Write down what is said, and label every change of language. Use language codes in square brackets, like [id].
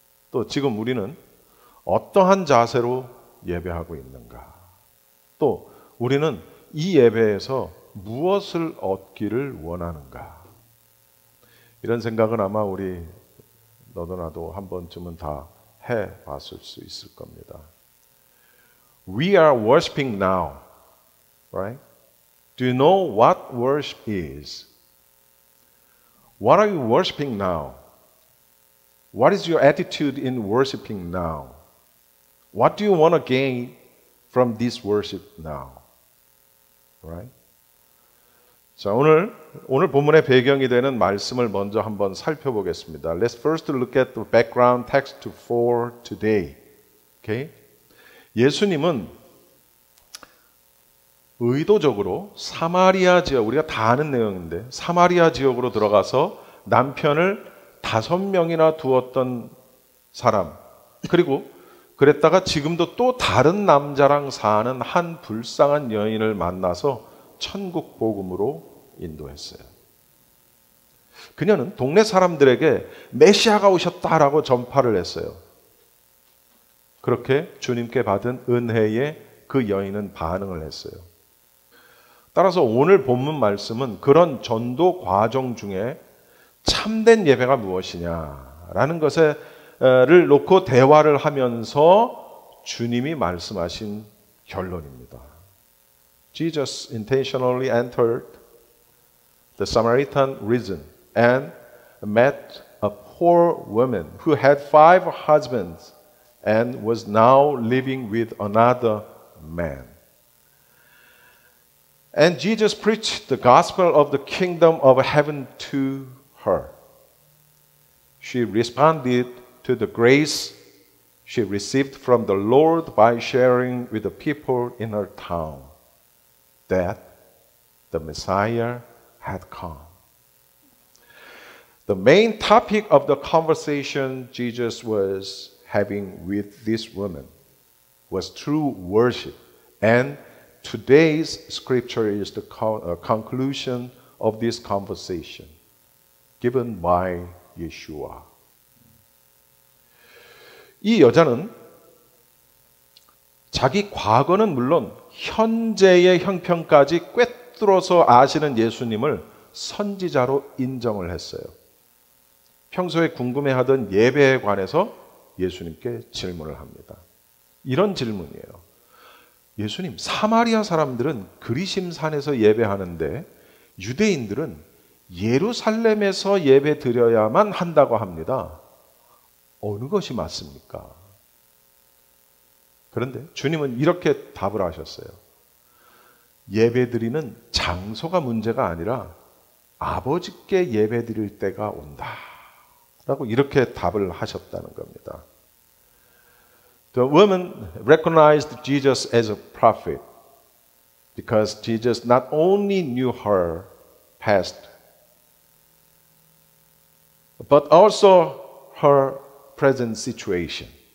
[ko] 또 지금 우리는 어떠한 자세로 예배하고 있는가. 또 우리는 이 예배에서 무엇을 얻기를 원하는가. 이런 생각은 아마 우리 너도 나도 한 번쯤은 다 해봤을 수 있을 겁니다. [en] We are worshiping now, right? Do you know what worship is? What are you worshiping now? What is your attitude in worshiping now? What do you want to gain from this worship now? Right? [ko] 자, 오늘 본문의 배경이 되는 말씀을 먼저 한번 살펴보겠습니다. [en] Let's first look at the background text for today. Okay? [ko] 예수님은 의도적으로 사마리아 지역, 우리가 다 아는 내용인데 사마리아 지역으로 들어가서 남편을 5명이나 두었던 사람, 그리고 그랬다가 지금도 또 다른 남자랑 사는 한 불쌍한 여인을 만나서 천국 복음으로 인도했어요. 그녀는 동네 사람들에게 메시아가 오셨다라고 전파를 했어요. 그렇게 주님께 받은 은혜에 그 여인은 반응을 했어요. 따라서 오늘 본문 말씀은 그런 전도 과정 중에 참된 예배가 무엇이냐라는 것을 놓고 대화를 하면서 주님이 말씀하신 결론입니다. [en] Jesus intentionally entered the Samaritan region and met a poor woman who had 5 husbands and was now living with another man. And Jesus preached the gospel of the kingdom of heaven to her. She responded to the grace she received from the Lord by sharing with the people in her town that the Messiah had come. The main topic of the conversation Jesus was having with this woman was true worship, and today's scripture is the conclusion of this conversation given by Yeshua. [ko] 이 여자는 자기 과거는 물론 현재의 형편까지 꿰뚫어서 아시는 예수님을 선지자로 인정을 했어요. 평소에 궁금해하던 예배에 관해서 예수님께 질문을 합니다. 이런 질문이에요. 예수님, 사마리아 사람들은 그리심산에서 예배하는데 유대인들은 예루살렘에서 예배 드려야만 한다고 합니다. 어느 것이 맞습니까? 그런데 주님은 이렇게 답을 하셨어요. 예배 드리는 장소가 문제가 아니라 아버지께 예배 드릴 때가 온다. 라고 이렇게 답을 하셨다는 겁니다. [en] The woman recognized Jesus as a prophet because Jesus not only knew her past, but also her present situation.